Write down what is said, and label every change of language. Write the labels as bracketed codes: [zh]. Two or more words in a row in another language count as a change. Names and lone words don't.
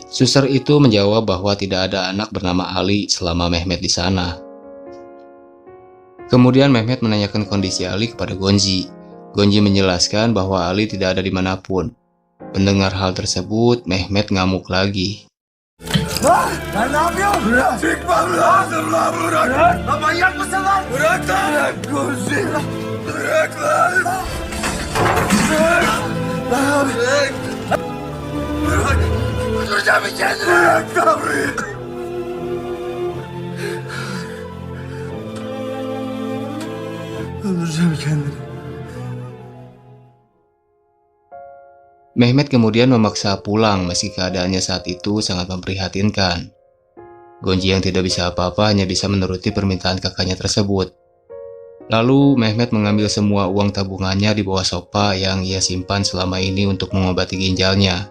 [id] Suster itu menjawab bahwa tidak ada anak bernama Ali selama Mehmet di sana. Kemudian Mehmet menanyakan kondisi Ali kepada Gonji. Gonji menjelaskan bahwa Ali tidak ada dimanapun. Mendengar hal tersebut, Mehmet ngamuk lagi. [tr] Lan sen ne yapıyorsun? Bırak. Çıkmam lazım lan bırak. Lan manyak mısın lan? Bırak lan. Bırak Gonzi. Bırak lan. Bırak. Lan abi. Bırak. Bırak. Öldüreceğim kendini. Bırak Sabri. Öldüreceğim kendini. [id] Mehmet kemudian memaksa pulang meski keadaannya saat itu sangat memprihatinkan. Gonji yang tidak bisa apa-apa hanya bisa menuruti permintaan kakaknya tersebut. Lalu Mehmet mengambil semua uang tabungannya di bawah sofa yang ia simpan selama ini untuk mengobati ginjalnya.